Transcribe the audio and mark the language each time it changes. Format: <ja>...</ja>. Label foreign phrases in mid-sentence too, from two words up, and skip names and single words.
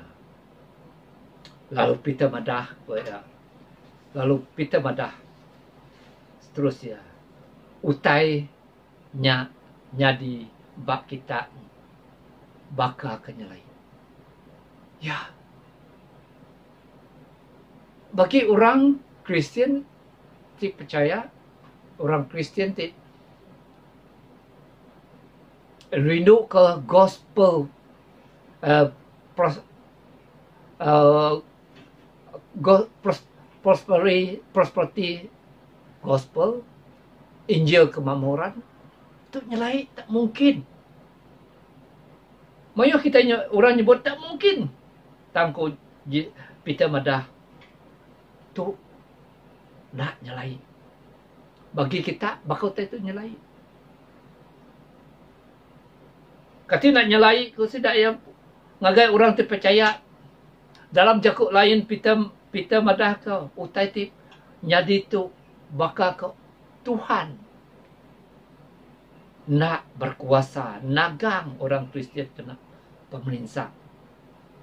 <iba>Lalu Peter madah, seterusnya utai nyadi bab kita bakal kenyalai. Ya. Bagi orang Kristian ti percaya, orang Kristian ti rindu ke gospel,</iba> <en>prosperity gospel,</en> <ms>Injil kemakmuran,</ms> <iba>itu nyelai tak mungkin. Mayu kita orang nyebut tak mungkin. Tangko Peter madah tu nak nyelai. Bagi kita bakal itu nyelai. Kati nak nyelai ku sidak yang ngagai orang terpercaya dalam jakuk lain Peter madah kau utai tip nyadi tu bakal kau Tuhan nak berkuasa nagang orang Kristian kena pemerintah.</iba>